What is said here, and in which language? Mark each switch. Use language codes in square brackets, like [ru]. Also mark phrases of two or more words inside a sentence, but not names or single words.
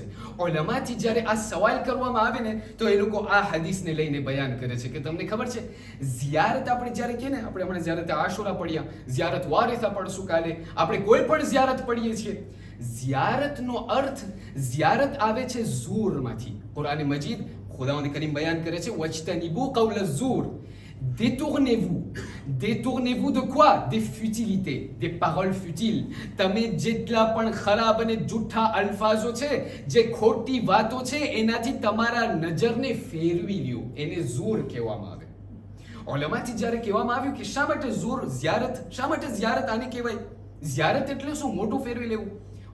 [gu] ઉલમાથી જ્યારે આ સવાલ કરવામાં આવે ને તો એ લોકો આ હદીસને લઈને બયાન કરે છે કે તમને ખબર છે ઝિયારત આપણે જ્યારે કહે ને, આપણે હમણાં ઝિયારત આશુરા પડ્યા, ઝિયારત વારિસા પડશું કાલે, આપણે કોઈ પણ ઝિયારત પડીએ છીએ. ઝિયારતનો અર્થ, ઝિયારત આવે છે ઝૂરમાંથી. કુરાન મજીદ ખુદાવંદ કરીમ બયાન કરે છે [ar] واجتنبوا قول الزور, [fr] détournez-vous de quoi? Des futilités, des paroles futiles. [gu] તમે જેટલા પણ ખરાબ અને જૂઠા અલ્ફાઝો છે, જે ખોટી વાતો છે, એનાથી તમારા નજરને ફેરવી લ્યો, એને ઝૂર કહેવામાં આવે. ઉલમાથી જ્યારે કહેવામાં આવ્યું કે શા માટે ઝૂર, ઝિયારત, શા માટે ઝિયારત આને કહેવાય? ઝિયારત એટલે શું? મોઢું ફેરવી લેવું.